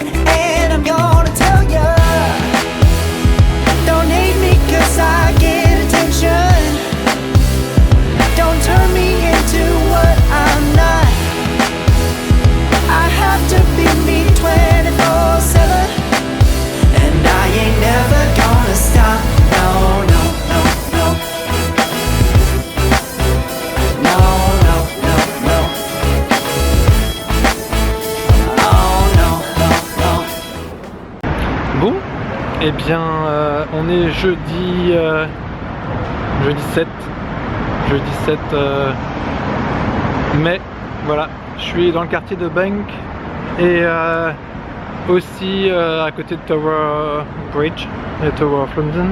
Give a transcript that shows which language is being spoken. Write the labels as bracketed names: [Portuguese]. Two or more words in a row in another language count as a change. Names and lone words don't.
[English] And I'm gonna tell ya, don't hate me 'cause I get attention. Don't turn me into what I'm not. I have to be me 24/7, and I ain't never gonna stop. No, no, no, no. No, no, no, no. Oh no, no, no. [French] Bon, et bien on est jeudi 7 mai, voilà, je suis dans le quartier de Bank et aussi à côté de Tower Bridge et Tower of London.